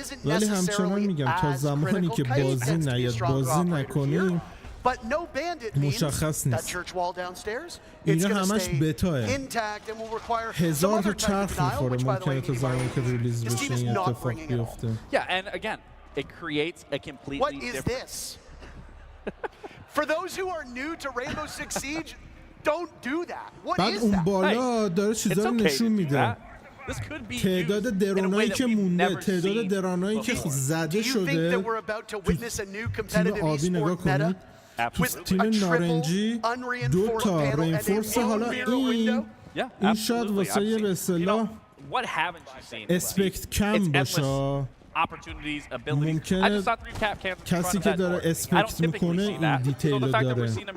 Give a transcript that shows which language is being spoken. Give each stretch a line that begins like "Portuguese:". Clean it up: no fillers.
Persian: ولی همچنان میگم تا زمانی که بازی نیاد بازی نکنیم مشخص نیست. اینا همش بتاه، 1000 تا چرخ میخوره، ممکنه تا زمانی که ریلیز بشه این اتفاق بیفته.
English: It creates a completely different. For those who are new to Rainbow Six Siege, don't do that. What
Persian: بعد
English: is
Persian: اون
English: that?
Persian: بالا داره چیزا رو نشون میده، تعداد درونایی که مونده، تعداد درونایی که زده شده. تیم آبی نگاه کنید، تیم نارنجی 2 تا رینفورس. حالا این شاید واسه یه به اصطلاح اسپکت کم باشه، ممکنه کسی که داره اسپکت میکنه این دیتیل رو داره.